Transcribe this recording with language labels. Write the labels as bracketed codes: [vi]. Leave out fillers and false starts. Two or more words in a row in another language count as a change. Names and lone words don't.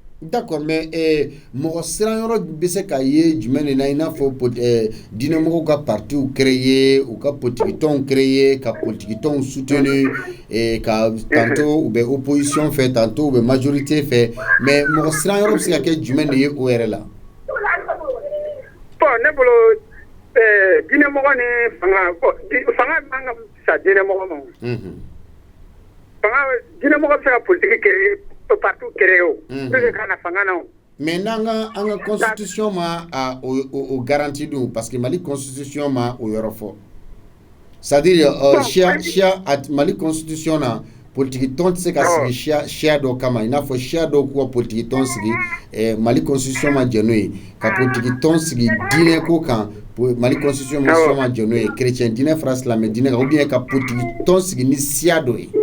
[fr] D'accord, mais [bm] mɔgɔ siranyɔrɔ bɛ se ka ye jumɛn de na i n'a fɔ diinɛmɔgɔw ka partiw créer u ka politique tɔnw créer ka politique tɔnw soutenir ka tantôt u bɛ opposition fɛ tantôt u bɛ majorité fɛ mais mɔgɔ siranyɔrɔ bɛ se ka kɛ jumɛn de ye o yɛrɛ la. Bon ne bolo diinɛmɔgɔ ni fanga man ka fisa diinɛmɔgɔ ma. Diinɛmɔgɔ bɛ se ka [fr] politique créer partout créer [bm] o [fr] pour que [bm] kana fanga na. Mais n'an ka constitution ma o garantie dun [fr] parce que [bm] Mali constitution ma o yɔrɔ fɔ [fr] c'est-à-dire [bm] Mali constitution na politique tɔn tɛ se ka sigi siya dɔ kama i n'a fɔ siya dɔw k'u ka politique tɔn sigi Mali constitution ma jɛ n'o ye ka politique tɔn sigi diinɛ ko kan Mali constitution ma jɛ n'o ye chrétien diinɛ fara silamɛ diinɛ kan [fr] ou bien [bm] ka politique tɔn sigi ni siya dɔ ye.